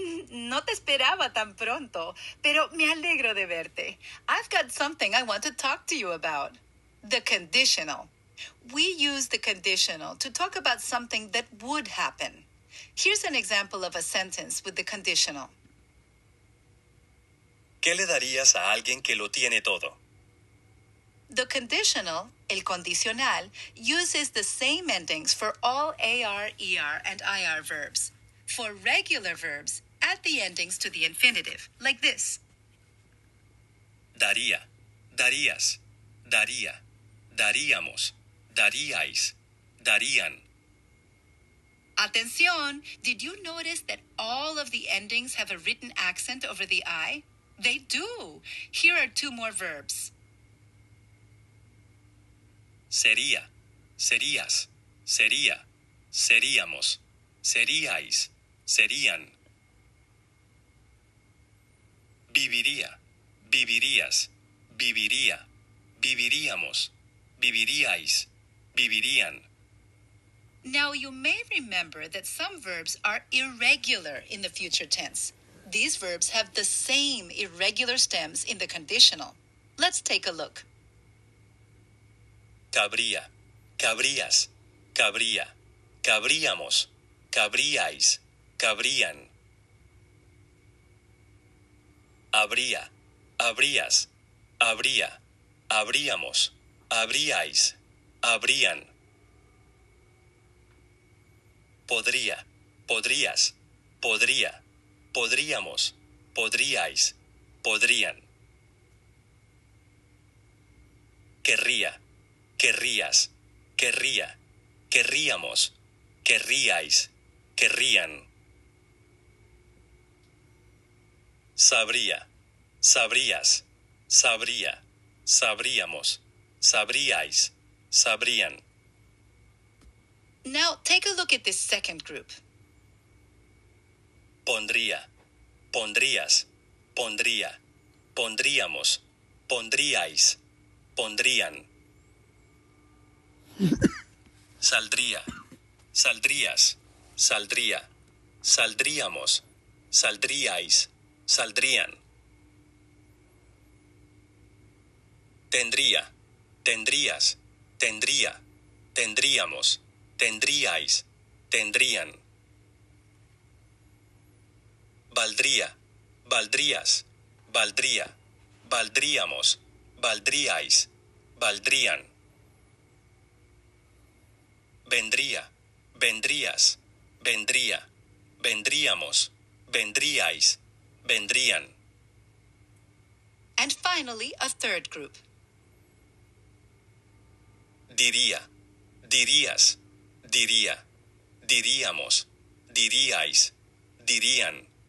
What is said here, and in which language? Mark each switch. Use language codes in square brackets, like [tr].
[es] No te esperaba tan pronto, pero me alegro de verte. [en] I've got something I want to talk to you about. The conditional. We use the conditional to talk about something that would happen. Here's an example of a sentence with the conditional. [es] ¿Qué le darías a alguien que lo tiene todo? [en] The conditional, el condicional, uses the same endings for all AR, ER, and IR verbs. For regular verbs, add the endings to the infinitive, like this. [es] Daría, darías, daría, daríamos, daríais, darían. Atención! [en] Did you notice that all of the endings have a written accent over the I? They do. Here are two more verbs. [es] Sería, serías, sería, seríamos, seríais, serían. Viviría, vivirías, viviría, viviríamos, viviríais, vivirían. [en] Now, you may remember that some verbs are irregular in the future tense. These verbs have the same irregular stems in the conditional. Let's take a look. [es] Cabría, cabrías, cabría, cabríamos, cabríais, cabrían. Habría, habrías, habría, habríamos, habríais, habrían. Podría, podrías, podría, podríamos, podríais, podrían. Querría, querrías, querría, querríamos, querríais, querrían. Sabría, sabrías, sabría, sabríamos, sabríais, sabrían. [en] Now, take a look at this second group. [es] Pondría, pondrías, pondría, pondríamos, pondríais, pondrían. Saldría, saldrías, saldría, saldríamos, saldríais, saldrían. Tendría, tendrías, tendría, tendríamos, tendríais, tendrían. Valdría, valdrías, valdría, valdríamos, valdríais, valdrían. Vendría, vendrías, vendría, vendríamos, vendríais, vendrían. [en] And finally, a third group. [es] Diría, dirías, diría, diríamos, diríais, dirían.